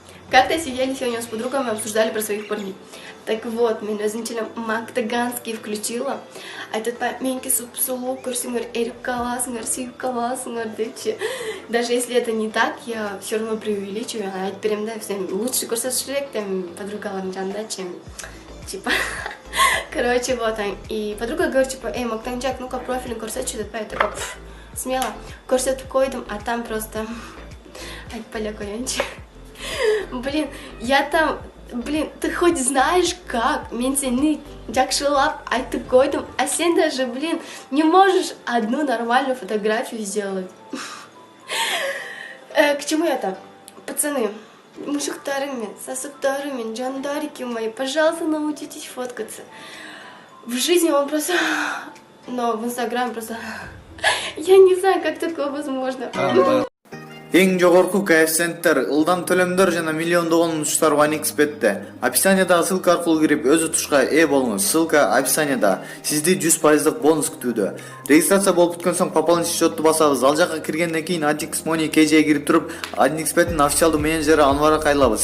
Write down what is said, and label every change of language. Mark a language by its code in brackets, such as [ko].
[ru] Как-то сидели сегодня с подругами, обсуждали про своих парней. Так вот, [ky] мен өзүнчө [ru] Мактаганский включила. [ky] Айтат, меники суп-сулуу көрсөңөр, эрип каласыңар, сүйүп каласыңар депчи. [ru] Даже если это не так, я все равно преувеличиваю. [ky] Айтып берем да, [ru] всем лучше [ky] көрсөтүш керек, [ru] тем [ky] подругалардын жанында, [ru] чем типа. Короче, вот, и подруга говорит, типа, Мактанчак, ну-ка [ky] профилин көрсөтчү деп, [ru] я такая, смело [ky] көрсөтүп койдум, [ru] а там просто [ky] айтпай эле коеюнчу. [ru] Блин, я там, ты хоть знаешь как? [ky] Мен сени жакшылап айтып койдум, [ru] а [ky] сен [ru] даже, не можешь одну нормальную фотографию сделать. К чему я так? Пацаны, [ky] мужиктарым, сосуктарым, жандарики [ru] мои, пожалуйста, научитесь фоткаться. В жизни он просто... Но в Инстаграме просто... Я не знаю, как такое возможно. [ky] Эң жогорку коэффициенттер, ылдам төлөмдөр жана миллиондогон учуштар OneXBet'те. Описаниядагы ссылка аркылуу кирип өз утушка ээ болуңуз. Ссылка описаниядо. Сизди 100% бонус күтүүдө. Регистрация болуп бүткөн соң пополнить счетту басабыз. Ал жака киргенден кийин AddX Money KJ'ге кирип туруп, OneXBet'ин официалдуу менеджери Анварга кайрылабыз.